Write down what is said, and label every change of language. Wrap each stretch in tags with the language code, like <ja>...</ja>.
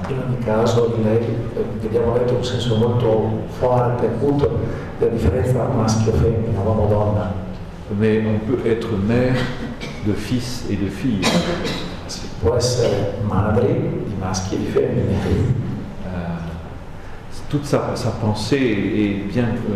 <it>In ogni caso, lei abbiamo detto un senso molto forte, appunto, della differenza maschio-femmina, uomo-donna.</it> <fr>Mais on peut être mère de fils et de filles.</fr> <it>Si può essere madri di maschi e di femmine.</it> <fr>Toute sa pensée est bien...</fr>